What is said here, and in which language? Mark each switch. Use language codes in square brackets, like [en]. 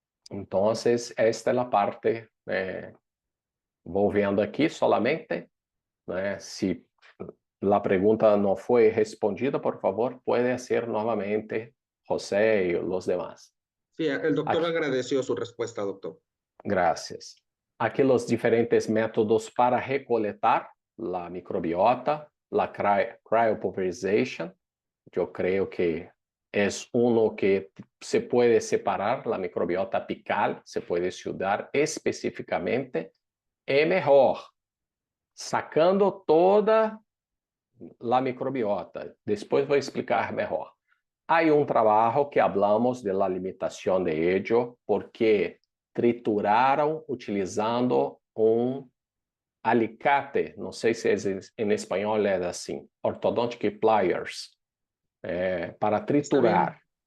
[pt] Então, esta é a parte, vou vendo aqui solamente, né? Se a pergunta não foi respondida, por favor, pode ser novamente José e os demás. [es] Sí, el doctor Aquí. agradeció su respuesta, doctor. Gracias. Aquí los diferentes métodos para recolectar la microbiota, la cryopulverization. Yo creo que es uno que se puede separar la microbiota apical, se puede estudiar específicamente. Es mejor sacando toda la microbiota. Después voy a explicar mejor. Hay un trabajo que hablamos de la limitación de ello [pt] porque trituraram utilizando um alicate, não sei se em espanhol é assim, orthodontic pliers, para triturar.